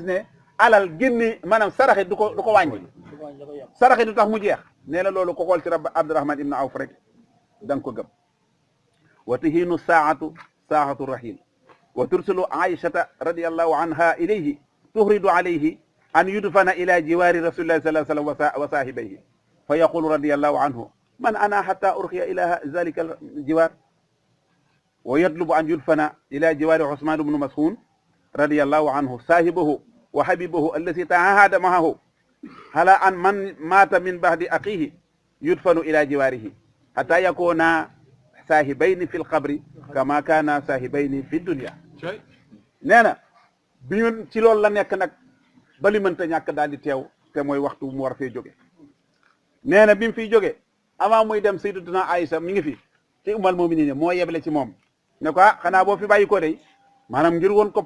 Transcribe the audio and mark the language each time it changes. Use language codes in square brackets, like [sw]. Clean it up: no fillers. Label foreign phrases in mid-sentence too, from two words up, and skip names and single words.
[wo] ne alal génne maanaam saraxe du ko wàññi saraxe du tax mu jeex nee na loolu ko xool ci Abdurahman ibnu Awf rek da nga ko gëm [ar] وتحين ساعة الرحيل وترسل عائشة رضي الله عنها إليه تعرض عليه أن يدفن إلى جوار رسول الله صلى الله عليه وسلم وصاحبيه فيقول رضي الله عنه من أنا حتى أرقى إلى ذلك الجوار ويطلب أن يدفن إلى جوار عثمان بن مسعود رضي الله عنه صاحبه وحبيبه التي تعاهد معه على أن من مات من بعد أخيه يدفن إلى جواره حتى يكونا صاحبين في القبر كما كانا صاحبين في الدنيا [wo] nee na bi ñu ci loolu la nekk nag ba li mënta ñàkk daal di teew te mooy waxtu mu war fee jóge nee na bi mu fiy jóge avant muy dem sayyidatuna Aïcha mi ngi fi ci [ar] أم المؤمنين [wo] moo yeble ci moom ne ko xanaa boo fi bàyyi ko de maanaam ngir woon ko